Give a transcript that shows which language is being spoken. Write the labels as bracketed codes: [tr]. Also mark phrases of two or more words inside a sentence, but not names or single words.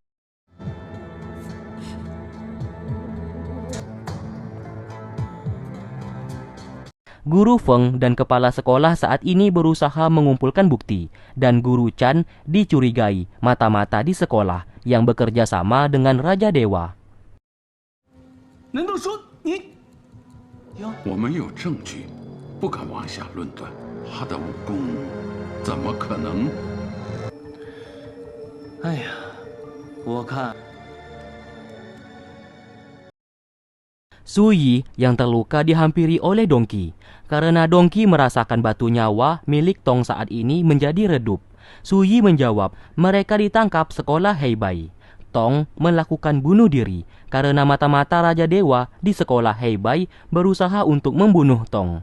[id] Guru Feng dan kepala sekolah saat ini berusaha mengumpulkan bukti, dan Guru Chan dicurigai mata-mata di sekolah yang bekerja sama dengan Raja Dewa. [zh] 难道说你？我没有证据，不敢妄下论断。他的武功怎么可能？哎呀，我看 [id] Su Yi yang terluka dihampiri oleh Dongki. Karena Dongki merasakan batu nyawa milik Tong saat ini menjadi redup. Su Yi menjawab mereka ditangkap sekolah Heibai. Tong melakukan bunuh diri karena mata-mata Raja Dewa di sekolah Heibai berusaha untuk membunuh Tong.